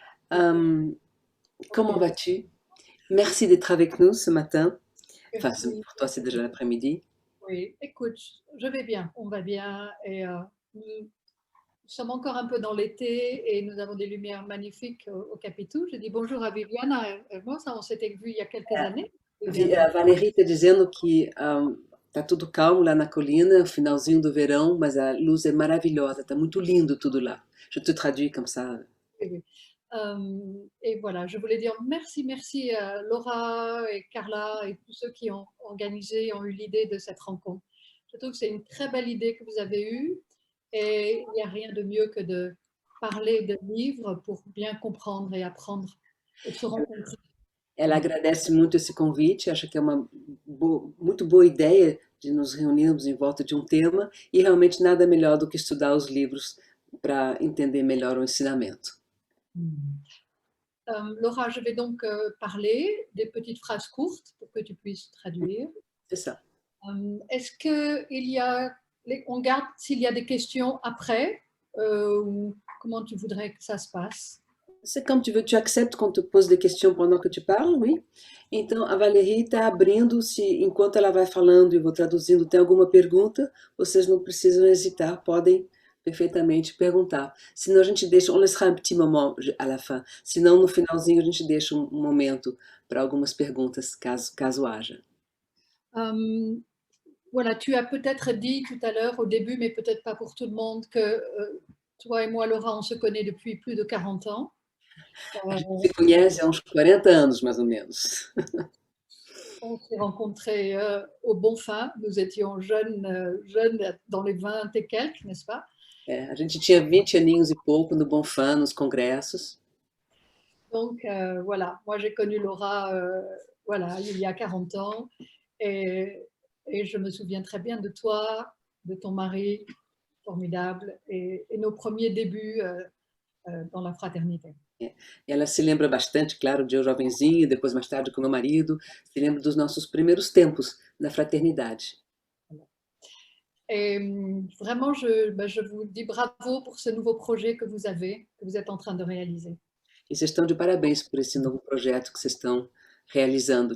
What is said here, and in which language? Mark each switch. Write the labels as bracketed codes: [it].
[fr] Comment vas-tu? Merci d'être avec nous ce matin. Enfin, pour toi, c'est déjà l'après-midi. Oui, écoute, je vais bien, on va bien, et nous sommes encore un peu dans l'été, et nous avons des lumières magnifiques au Capitu. Je dis bonjour à Viviana, moi, ça, on s'était vu il y a quelques années. [pt] A Valérie está dizendo que tá tudo calmo lá na colina, finalzinho do verão, mas a luz é maravilhosa, tá muito lindo tudo lá. [fr] Je te traduis comme ça. Oui. Et voilà, je voulais dire merci à Laura et Carla et tous ceux qui ont organisé, ont eu l'idée de cette rencontre. Je trouve que c'est une très belle idée que vous avez eue, et il n'y a rien de mieux que de parler de livres pour bien comprendre et apprendre et se rencontrer. [pt] Ela agradece muito esse convite, acha que é uma muito boa ideia de nos reunirmos em volta de um tema, e realmente nada melhor do que estudar os livros para entender melhor o ensinamento. [fr] Laura, je vais donc parler des petites phrases courtes pour que tu puisses traduire. C'est ça. Est-ce qu'il y a, on garde s'il y a des questions après ou comment tu voudrais que ça se passe? C'est comme tu veux, tu acceptes qu'on te pose des questions pendant que tu parles, oui? [pt] Então, a Valérie está abrindo, se enquanto ela vai falando e eu vou traduzindo, tem alguma pergunta, vocês não precisam hesitar, podem perfeitamente perguntar. Senão a gente deixa, [fr] on laissera un petit moment à la fin. [pt] Senão no finalzinho a gente deixa um momento para algumas perguntas, caso haja. [fr] Voilà, tu as peut-être dit tout à l'heure au début, mais peut-être pas pour tout le monde, que toi et moi, Laura, on se connaît depuis plus de 40 ans. [pt] A gente se conhece há uns 40 anos, mais ou menos. [fr] On s'est rencontrés au Bonfim, nous étions jeunes dans les 20 et quelques, n'est-ce pas? [pt] A gente tinha 20 aninhos e pouco no Bonfim, nos congressos. [fr] Donc voilà, moi j'ai connu Laura voilà, il y a 40 ans et je me souviens très bien de toi, de ton mari, formidable, et nos premiers débuts dans la fraternité. [pt] Ela se lembra bastante, claro, de eu jovenzinho, depois mais tarde com meu marido, se lembra dos nossos primeiros tempos na fraternidade. [fr] Et vraiment, je vous dis bravo pour ce nouveau projet que vous êtes en train de réaliser. [pt] E vocês estão de parabéns por esse novo projeto que vocês estão realizando.